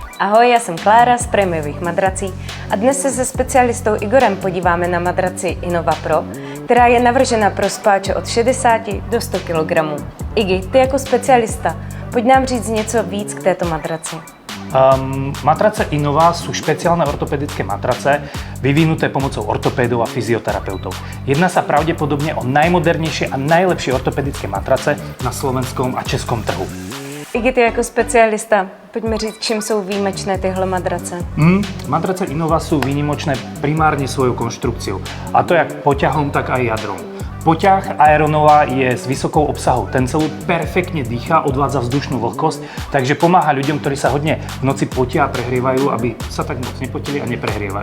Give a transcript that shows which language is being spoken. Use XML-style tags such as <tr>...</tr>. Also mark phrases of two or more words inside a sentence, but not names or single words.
<cs>Ahoj, já jsem Klára z Prémiových madrací a dnes se specialistou Igorem podíváme na madraci Innova Pro, která je navržena pro spáče od 60 do 100 kg. Igi, ty jako specialista, pojď nám říct něco víc k této madraci.</cs> <sk>Matrace Innova sú špeciálne ortopedické matrace vyvinuté pomocou ortopédov a fyzioterapeutov. Jedná sa pravdepodobne o najmodernejšie a najlepšie ortopedické matrace na slovenskom a českom trhu.</sk> <cs>Igi, ty jako specialista, pojďme říct, čím jsou výjimečné tyhle madrace.</cs> <sk>Matrace Innova sú výnimočné primárne svojou konštrukciou, a to jak poťahom, tak aj jadrom. Poťah Aeronova je s vysokou obsahou tencelu, perfektne dýchá, odvádza vzdušnú vlhkosť, takže pomáha ľuďom, ktorí sa hodne v noci potia a prehrievajú, aby sa tak moc nepotili a neprehrievali.</sk>